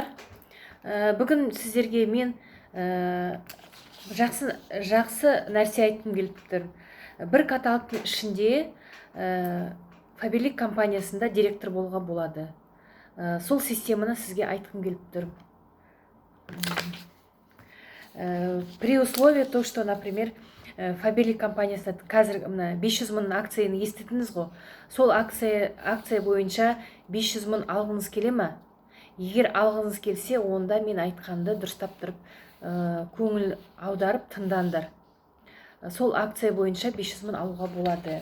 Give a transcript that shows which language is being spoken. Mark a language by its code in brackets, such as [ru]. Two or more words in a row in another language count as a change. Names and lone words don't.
[kk] Бүгін сіздерге мен жақсы нәрсе айтқым келіп тұр. Бір каталогтың ішінде Faberlic компаниясында директор болуға болады. Сол системаны сізге айтқым келіп тұр. [ru] При условии то, что, например, [kk] Faberlic компаниясында қазір 500 мың акцияны естідіңіз ғой. Сол акция бойынша 500 мың алғыңыз келе ме? Егер алғыңыз келсе, онда мен айтқанды дұрыстап тұрып, көңіл аударып тыңдаңдар. Сол акция бойынша 500 мың алуға болады.